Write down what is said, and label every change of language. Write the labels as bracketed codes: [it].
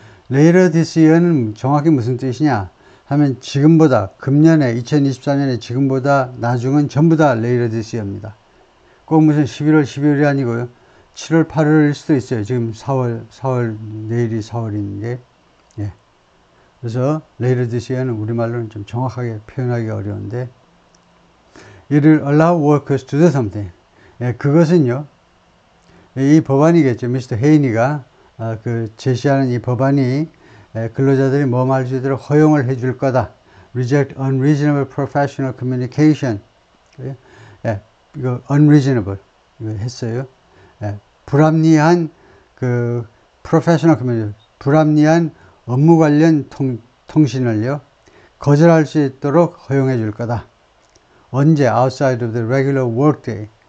[en] Later this year [ko] 는 정확히 무슨 뜻이냐 하면 지금보다 금년에 2024년에 지금보다 나중은 전부 다 later this year입니다. 꼭 무슨 11월 12월이 아니고요. 7월 8월일 수도 있어요. 지금 4월 내일이 4월인데 예. 그래서 later this year는 우리말로는 좀 정확하게 표현하기 어려운데 [en] It'll allow workers to do something. [ko] 예, 그것은요. 이 법안이겠죠. 미스터 헤이니가 제시하는 이 법안이 근로자들이 뭐뭐 할 수 있도록 허용을 해줄 거다. [en] Reject unreasonable professional communication. [ko] 예, 이거 unreasonable 이거 했어요. 예, 불합리한 professional communication, 불합리한 업무 관련 통신을요 거절할 수 있도록 허용해 줄 거다. 언제? [en] Outside of the regular workday.